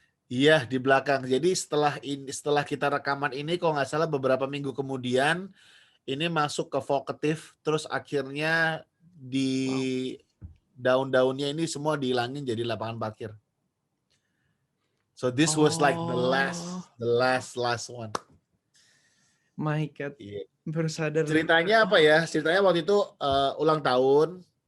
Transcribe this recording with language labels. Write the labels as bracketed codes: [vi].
[id] Iya, di belakang. Jadi setelah kita rekaman ini, kalau nggak salah beberapa minggu kemudian, ini masuk ke Vocative, terus akhirnya di daun-daunnya ini semua dihilangin jadi lapangan parkir. [en] So this was like the last one. My God. [id] Baru sadar. Ceritanya apa ya? Ceritanya waktu itu ulang tahun.